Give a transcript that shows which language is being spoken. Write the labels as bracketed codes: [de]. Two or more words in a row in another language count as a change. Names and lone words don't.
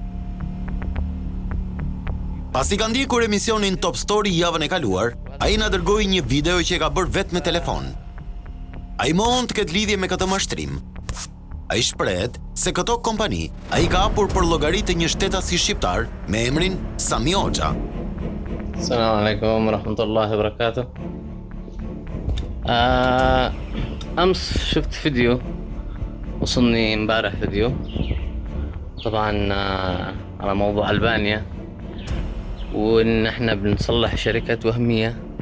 [sq] Pasi ka ndjekur emisionin Top Story javën e kaluar, ai na dërgoi një video që e ka bërë vetëm me telefon. Ai mohon të ketë lidhje me këtë mashtrim. Ai shprehet se këto kompani ai ka hapur për llogari të një shtetasi shqiptar me emrin Sami Hoxha. [ar] سلام عليكم ورحمة وبركاته. أمس شفت فيديو وصلني امبارح فيديو طبعا على موضوع ألبانيا وإن احنا بنصلح شركة وهمية.